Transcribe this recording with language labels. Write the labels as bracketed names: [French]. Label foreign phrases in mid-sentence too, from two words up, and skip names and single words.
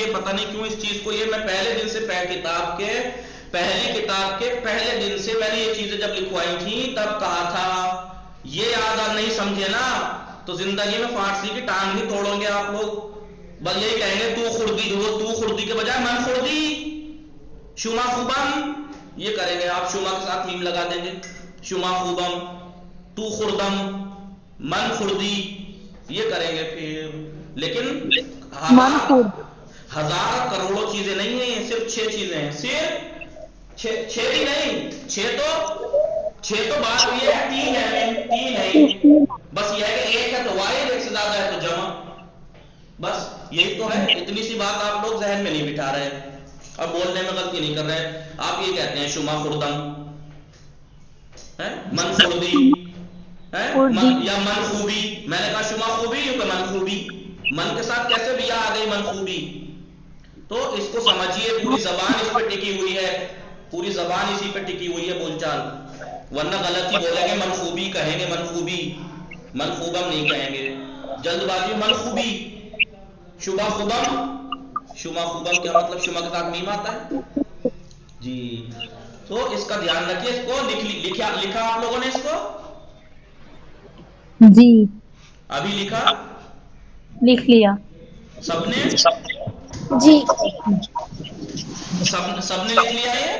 [Urdu] پتہ نہیں کیوں اس چیز کو, یہ میں پہلے دن سے پہلی کتاب کے پہلے دن سے میں نے یہ چیزیں جب لکھوائی تھیں تب کہا تھا, یہ یاد نہیں سمجھے نا تو زندگی میں فارسی کی ٹانگ نہیں توڑیں گے آپ لوگ. بس یہی کہیں گے [Persian] تو خردی, [Urdu] وہ [Persian] تو خردی [Urdu] کے بجائے [Persian] من خردی, شما خوبم, [Urdu] یہ کریں گے آپ. شما کے ساتھ میم لگا دیں گے, [Persian] شما خوبم, تو خردم, من خردی, [Urdu] یہ کریں گے پھر. لیکن ہزار کروڑوں چیزیں نہیں ہیں, صرف 6 چیزیں ہیں. صرف 6 بھی نہیں, 6 تو بات یہ ہے, 3 ہے, 3 ہے. بس یہ ہے کہ ایک ہے تو واحد, ایک سے زیادہ ہے تو جمع. بس یہی تو ہے. اتنی سی بات آپ لوگ ذہن میں نہیں بٹھا رہے اور بولنے میں غلطی نہیں کر رہے. آپ یہ کہتے ہیں [Persian] شما خوردم, من خوردی, [Urdu] یا [Persian] من خوبی. [Urdu] میں نے کہا [Persian] شما خوبی, [Urdu] یوں کہ [Persian] من خوبی. [Urdu] من کے ساتھ کیسے بھی آ گئی [Persian] من خوبی؟ [Urdu] تو اس کو سمجھیے, پوری زبان اس پہ ٹکی ہوئی ہے, پوری زبان اسی پہ ٹکی ہوئی ہے بول چال. ورنہ غلطی بولیں گے, [Persian] من خوبی [Urdu] کہیں گے, [Persian] من خوبی, من خوبم [Urdu] نہیں کہیں گے. جلد بازی [Persian] من خوبی. شما خوبم, شما خوبم [Urdu] کیا مطلب؟ شما کے ساتھ میم آتا ہے جی. تو اس کا دھیان رکھیے. اس کو لکھا آپ لوگوں نے اس کو جی ابھی لکھا لکھ لیا. سب نے, جی سب نے لکھ لیا یہ.